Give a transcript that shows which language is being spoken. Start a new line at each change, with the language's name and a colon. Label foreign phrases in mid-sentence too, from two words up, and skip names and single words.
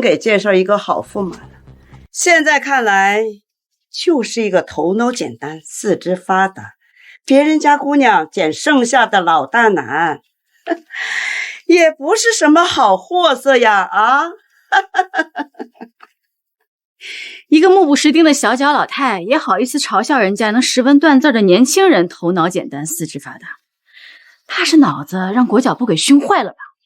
Chinese: 給介紹一個好駙馬呢，現在看來就是一個頭腦簡單、四肢發達，別人家姑娘撿剩下的老大難，也不是什麼好貨色呀啊！一个目不识丁的小脚老太也好意思嘲笑人家能识文断字的年轻人头脑简单四肢发达，怕是脑子让国脚部给熏坏了吧？